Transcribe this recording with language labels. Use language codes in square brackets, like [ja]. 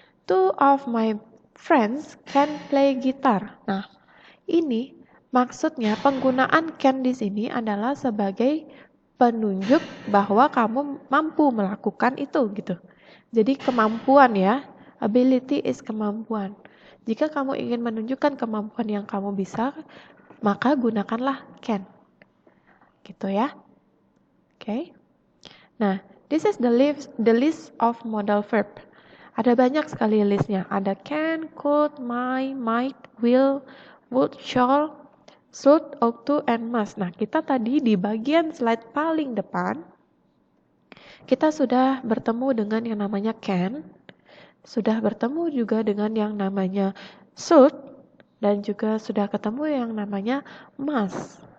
[en] Two of my friends can play guitar. [id] Nah, ini maksudnya penggunaan can di sini adalah sebagai penunjuk bahwa kamu mampu melakukan itu gitu. Jadi kemampuan ya, [en] ability is [id] kemampuan. Jika kamu ingin menunjukkan kemampuan yang kamu bisa, maka gunakanlah can. Gitu ya. Oke. Okay. [en] Nah, this is the list of modal verb. [id] Ada banyak sekali listnya. Ada can, could, might, will, would, shall, should, ought to, and must. Nah, kita tadi di bagian slide paling depan, kita sudah bertemu dengan yang namanya can, sudah bertemu juga dengan yang namanya should, dan juga sudah ketemu yang namanya must.